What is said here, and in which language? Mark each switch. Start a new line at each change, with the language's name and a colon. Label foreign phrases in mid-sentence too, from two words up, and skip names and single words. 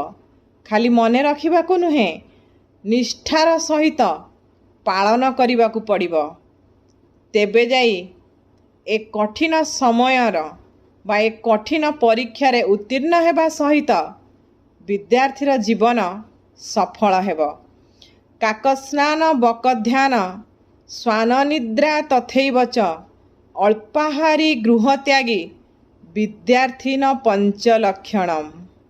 Odia: ଖାଲି ମନେ ରଖିବାକୁ ନୁହେଁ, ନିଷ୍ଠାର ସହିତ ପାଳନ କରିବାକୁ ପଡ଼ିବ। ତେବେ ଯାଇ ଏ କଠିନ ସମୟର ବା ଏ କଠିନ ପରୀକ୍ଷା ରେ ଉତ୍ତୀର୍ଣ୍ଣ ହେବା ସହିତ ବିଦ୍ୟାର୍ଥୀର ଜୀବନ ସଫଳ ହେବ।
Sanskrit: काकस्नान बकध्यान स्वाननिद्रा तथैव च अल्पाहारी गृहत्यागी विद्यार्थी न पंचलक्षणम।